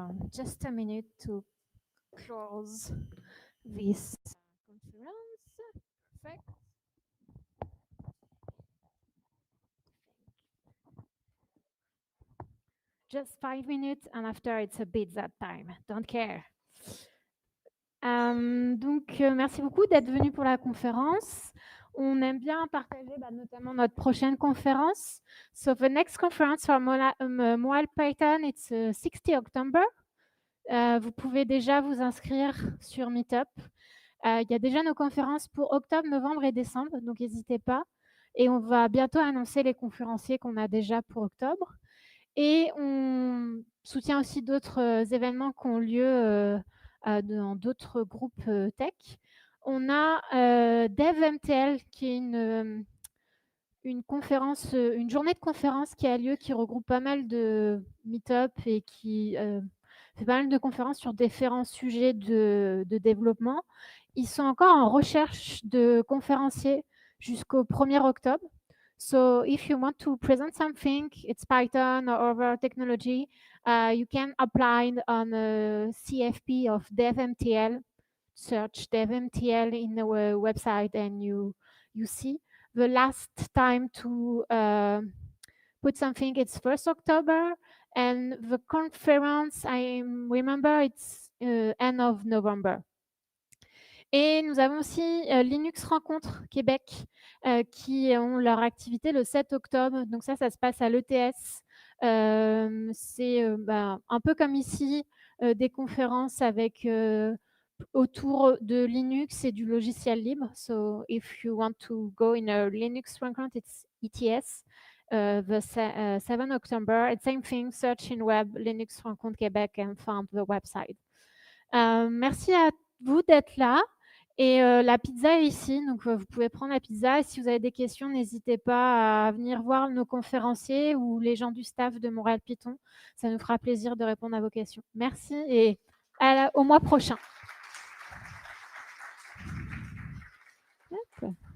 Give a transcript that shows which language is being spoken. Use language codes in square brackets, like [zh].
[en] Just a minute to close this conference. Perfect. Just 5 minutes, and after it's a bit that time. Don't care. [fr] Merci beaucoup d'être venu pour la conférence. On aime bien partager notamment notre prochaine conférence. [en] So the next conference for Montreal Python, it's 60 October. [fr] Vous pouvez déjà vous inscrire sur Meetup. Il y a déjà nos conférences pour octobre, novembre et décembre, donc n'hésitez pas. Et on va bientôt annoncer les conférenciers qu'on a déjà pour octobre. Et on soutient aussi d'autres événements qui ont lieu dans d'autres groupes tech. On a DevMTL, qui est une conférence, une journée de conférence qui a lieu, qui regroupe pas mal de meet-up et qui fait pas mal de conférences sur différents sujets de développement. Ils sont encore en recherche de conférenciers jusqu'au 1er octobre. [en] So if you want to present something, it's Python or other technology, you can apply on a CFP of DevMTL. Search DevMTL in our website and you see. The last time to put something, it's 1st October, and the conference, I remember it's end of November. [fr] Et nous avons aussi Linux Rencontre Québec qui ont leur activité le 7 octobre. Donc ça se passe à l'ETS. C'est un peu comme ici, des conférences avec autour de Linux et du logiciel libre. [en] So if you want to go in a Linux Rencontre, it's ETS. The 7 October, it's same thing, search in web Linux Rencontre Québec and find the website. [fr] Merci à vous d'être là. Et la pizza est ici, donc vous pouvez prendre la pizza. Et si vous avez des questions, n'hésitez pas à venir voir nos conférenciers ou les gens du staff de Montréal Python. Ça nous fera plaisir de répondre à vos questions. Merci et au mois prochain. Yep.